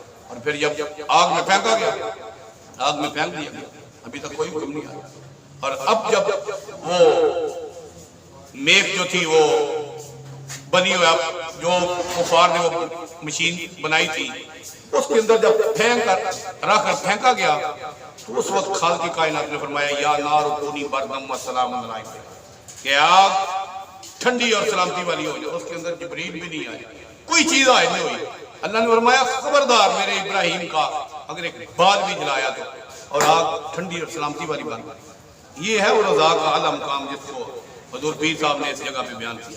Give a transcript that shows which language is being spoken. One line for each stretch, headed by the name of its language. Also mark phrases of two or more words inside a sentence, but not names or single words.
Urdu: اور پھر جب آگ میں پھینکا گیا، آگ میں پھینک دیا گیا، ابھی تک کوئی حکم نہیں آیا۔ اور اب جب وہ میک جو تھی وہ بنی ہوا جو کفار نے وہ مشین بنائی تھی اس کے اندر جب پھینک کر رکھ کر پھینکا گیا تو اس وقت خالق کائنات نے فرمایا
Arabic: یا نار کونی بردم و سلام علیکم،
Urdu: کہ آگ ٹھنڈی اور سلامتی والی ہو جائے۔ اس کے اندر جبریل بھی نہیں آئے، کوئی چیز آئے نہیں ہوئی۔ اللہ نے فرمایا خبردار میرے ابراہیم کا اگر ایک بال بھی جلایا تو اور آگ ٹھنڈی اور سلامتی والی بن گئی۔ یہ ہے وہ رضا کا اعلیٰ مقام جس کو حضور پیر صاحب نے اس جگہ پہ بیان کیا۔